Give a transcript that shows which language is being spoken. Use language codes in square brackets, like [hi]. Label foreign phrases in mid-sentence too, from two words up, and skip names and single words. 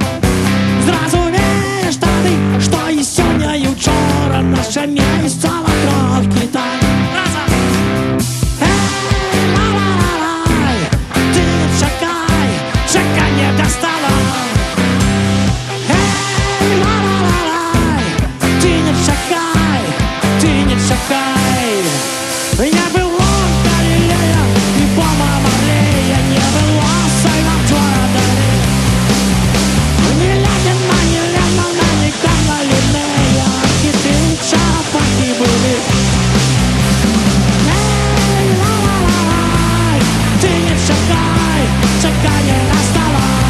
[be] Зразумееш тады, што і сёння, і ўчора наша месца вакол Кітай. Эй, ла-ла-ла-лай, ты не чакай, чаканне дастала. Эй, ла-ла-ла-лай, ты не чакай, ты не чакай. [ru] Не было Галилея и Боба Марлея, не было Сальвадора Дали, ни Ленина, ни Карла Линнея, хиты чарапахи были. Эй, ла-ла-ла-лай, [be] ты не чакай, чаканье настало.